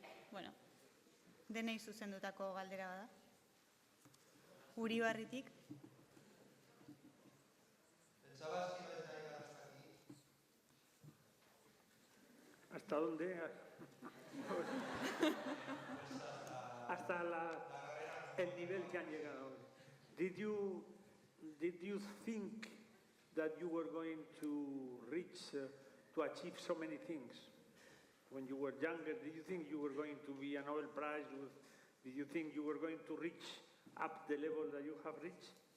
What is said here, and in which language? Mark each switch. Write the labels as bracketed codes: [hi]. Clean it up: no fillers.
[eu] Bueno, denei zuzendutako galdera bada. Uribarritik. [es] ¿Pensabas que ibas a llegar hasta aquí? ¿Hasta dónde? Hasta el nivel que han llegado. [en] Did you think that you were going to reach, to achieve so many things? When you were younger, did you think you were going to be a Nobel Prize? Did you think you were going to reach up the level that you have reached?